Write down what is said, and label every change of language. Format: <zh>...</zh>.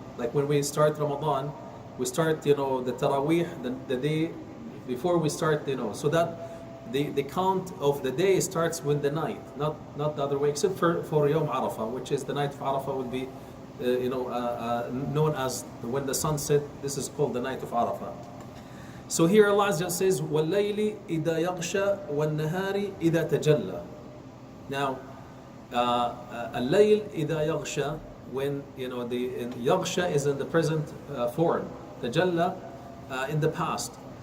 <en>Like when we start Ramadan, we start the Taraweeh, the day before we start, so that the count of the day starts with the night, not the other way, except for Yawm Arafah, which is the night of Arafah, would be known as when the sun set. This is called the night of Arafah. So here Allah just says</en> <ar>وَاللَّيْلِ إِذَا يَغْشَى وَالنَّهَارِ إِذَا تَجَلَّى.</ar> <en>Now al-layl</en> <ar>إِذَا يَغْشَى,</ar> <en>when the yaghsha is in the present form, tajalla in the past.</en>